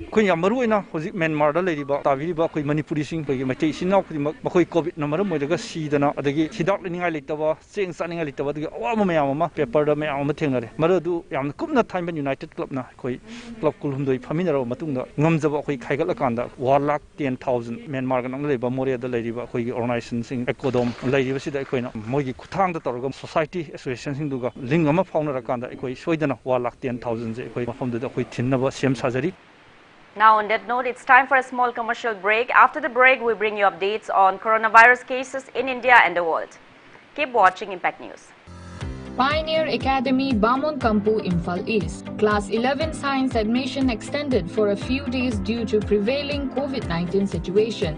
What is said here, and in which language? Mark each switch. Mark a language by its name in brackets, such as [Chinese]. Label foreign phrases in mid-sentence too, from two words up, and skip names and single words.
[Manipuri] khoi yam maru oina hojik Myanmar da leiriba tabiriba khoi Manipuri sing khoi maitei sinau khudi makhoi covid na maram moidaga sidana adagi hidak leningai leitaba cheng saningai leitaba adagi awama mayam paper da mayam thengnare maradu yam kumna Thangmaiban United Club na khoi club kulhumdoi phaminaro matungda ngamjaba khoi khaigal akanda 1,10,000 Myanmar ga nangleiba moria da leiriba khoi organization sing ekodom leiriba sida khoina moigi khuthang da torga society association sing duga link ama faunara kanda khoi soidana 1,10,000 je khoi mafamda da khoi thinaba sem sajari. [English] Now on that note, it's time for a small commercial break. After the break, we bring you updates on coronavirus cases in India and the world. Keep watching Impact News. Pioneer Academy, Bamon Kampu, Imphal East. Class 11 Science admission extended for a few days due to prevailing COVID-19 situation.